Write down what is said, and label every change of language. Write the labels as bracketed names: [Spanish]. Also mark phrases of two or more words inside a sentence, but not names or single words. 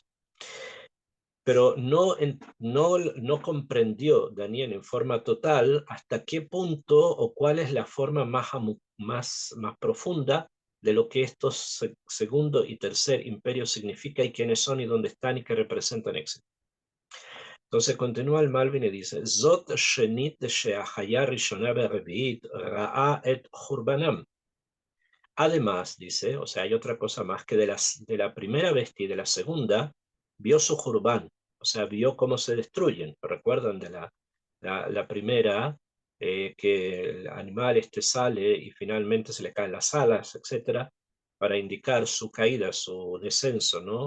[Spanish] Pero no comprendió Daniel en forma total hasta qué punto o cuál es la forma más profunda de lo que estos segundo y tercer imperio significa, y quiénes son y dónde están y qué representan, etc. Entonces continúa el Malvin y dice, [Hebrew] זאת שנית שהחיה ראשונה ברביעית ראה את חורבנם. [Spanish] Además, dice, o sea, hay otra cosa más, que de la primera bestia y de la segunda, vio su jurbán, o sea, vio cómo se destruyen. ¿Recuerdan de la primera, que el animal sale y finalmente se le caen las alas, etcétera, para indicar su caída, su descenso, ¿no?